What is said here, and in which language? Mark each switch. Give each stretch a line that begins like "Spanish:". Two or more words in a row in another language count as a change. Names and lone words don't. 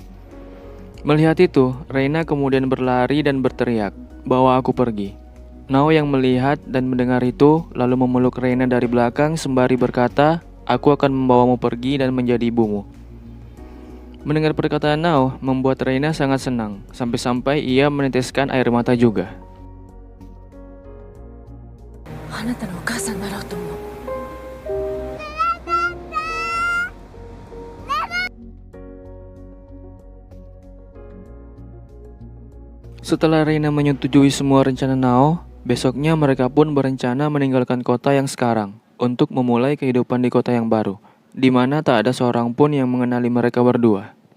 Indonesian: Melihat itu, Reina kemudian berlari dan berteriak, "Bawa aku pergi." Nao yang melihat dan mendengar itu, lalu memeluk Reina dari belakang sembari berkata, "Aku akan membawamu pergi dan menjadi ibumu." Mendengar perkataan Nao membuat Reina sangat senang, sampai-sampai ia meneteskan air mata juga.
Japanese: あなたのお母さんになろうと思う。
Indonesian: Setelah Reina menyetujui semua rencana Nao, besoknya mereka pun berencana meninggalkan kota yang sekarang untuk memulai kehidupan di kota yang baru, di mana tak ada seorang pun yang mengenali mereka berdua.